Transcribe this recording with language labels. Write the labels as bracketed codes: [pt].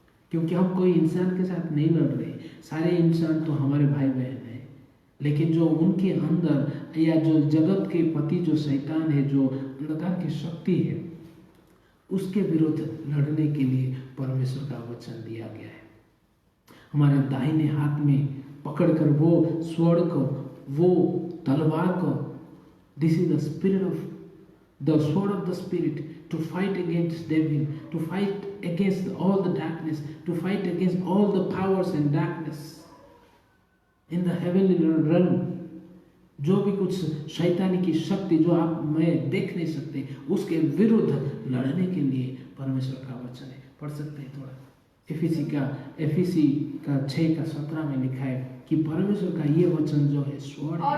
[hi] क्योंकि हम कोई इंसान के साथ नहीं लड़ रहे, सारे इंसान तो हमारे भाई बहन हैं, लेकिन जो उनके अंदर या जो जगत के पति जो शैतान है, जो अंधकार की शक्ति है, उसके विरुद्ध लड़ने के लिए परमेश्वर का वचन दिया गया है। हमारे दाहिने हाथ में पकड़कर वो स्वर्ण को, वो तलवार को, [en] This is the spirit of the sword of the spirit, to fight against devil, to fight against all the darkness, to fight against all the powers and darkness in the heavenly realm। [hi] जो भी कुछ शैतानी की शक्ति जो आप मैं देख नहीं सकते, उसके विरुद्ध लड़ने के लिए परमेश्वर का वचन है। पढ़ सकते हैं थोड़ा? एफिसी का 6:17 में लिखा है कि परमेश्वर का ये वचन जो है स्वर्ण और